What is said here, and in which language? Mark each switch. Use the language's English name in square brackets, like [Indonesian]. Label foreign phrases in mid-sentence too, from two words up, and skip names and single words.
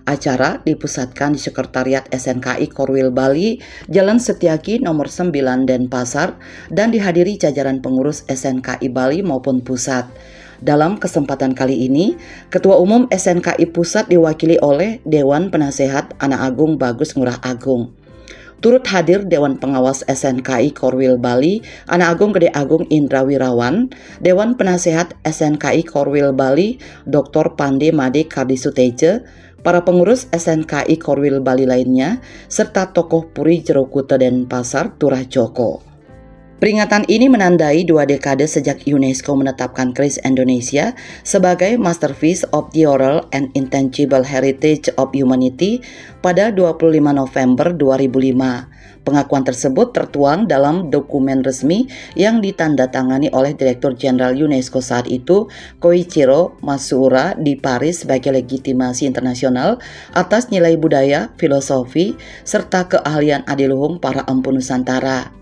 [Indonesian] Acara dipusatkan di Sekretariat SNKI Korwil Bali, Jalan Setiaki nomor 9 Denpasar, dan dihadiri jajaran pengurus SNKI Bali maupun pusat. Dalam kesempatan kali ini, Ketua Umum SNKI Pusat diwakili oleh Dewan Penasehat Anak Agung Bagus Ngurah Agung. Turut hadir Dewan Pengawas SNKI Korwil Bali, Anak Agung Gede Agung Indra Wirawan, Dewan Penasehat SNKI Korwil Bali, Dr. Pande Made Kardisuteje, para pengurus SNKI Korwil Bali lainnya, serta tokoh Puri Jero Kuta Denpasar Turah Joko. Peringatan ini menandai 2 dekade sejak UNESCO menetapkan keris Indonesia sebagai Masterpiece of the Oral and Intangible Heritage of Humanity pada 25 November 2005. Pengakuan tersebut tertuang dalam dokumen resmi yang ditandatangani oleh Direktur Jenderal UNESCO saat itu, Koichiro Matsuura, di Paris sebagai legitimasi internasional atas nilai budaya, filosofi, serta keahlian adiluhung para empu Nusantara.